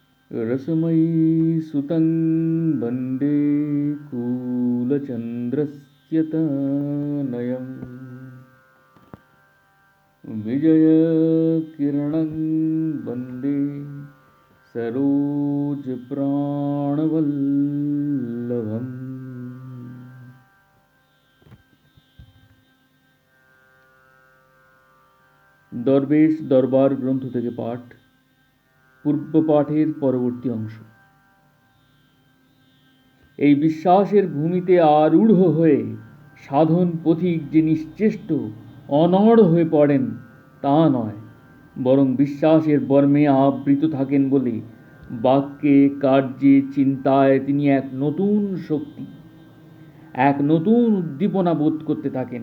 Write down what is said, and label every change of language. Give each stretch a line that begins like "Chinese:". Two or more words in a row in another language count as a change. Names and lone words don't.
Sanskrit: रसमयी सुतं वन्दे कुलचन्द्रस्य तनयम् विजयकिरणं वन्दे सरोजप्राणवल्लभम्।
Bangla: দরবেশ দরবার গ্রন্থ থেকে পাঠ, পূর্ব পাঠের পরবর্তী অংশ। এই বিশ্বাসের ভূমিতে আরূঢ় হয়ে সাধন পথিক যে নিশ্চেষ্ট অনড় হয়ে পড়েন তা নয়, বরং বিশ্বাসের বর্মে আবৃত থাকেন বলে বাক্যে, কার্যে, চিন্তায় তিনি এক নতুন শক্তি, এক নতুন উদ্দীপনা বোধ করতে থাকেন।